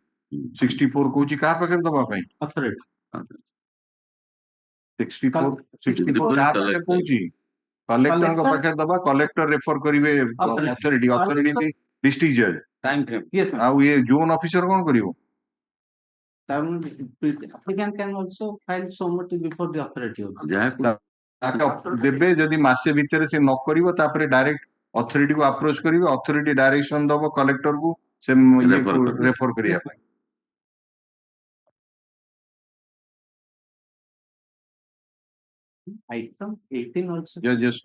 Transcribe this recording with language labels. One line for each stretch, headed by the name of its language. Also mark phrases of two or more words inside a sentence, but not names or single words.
Odia: 64 କହୁଛି କାହା ପାଖରେ ଦବା ପାଇଁ?
English: Authority.
Odia: 64 କାହା ପାଖରେ କହୁଛି? କଲେକ୍ଟରଙ୍କ ପାଖରେ ଦବା, କଲେକ୍ଟର ରେଫର କରିବେ
English: authority, authority district judge. Time frame. Yes, sir.
Odia: ଆଉ ଇଏ
English: zone officer
Odia: କଣ କରିବ?
English: Applicant can also file summary before the authority.
Odia: ଦେବେ ଯଦି ମାସେ ଭିତରେ ସେ ନ କରିବ ତାପରେ
English: direct authority
Odia: କୁ ଆପ୍ରୋଚ କରିବେ,
English: authority direction
Odia: ଦବ କଲେକ୍ଟର କୁ ସେ ରେଫର କରିବା ପାଇଁ.
English: Item 18 also. Just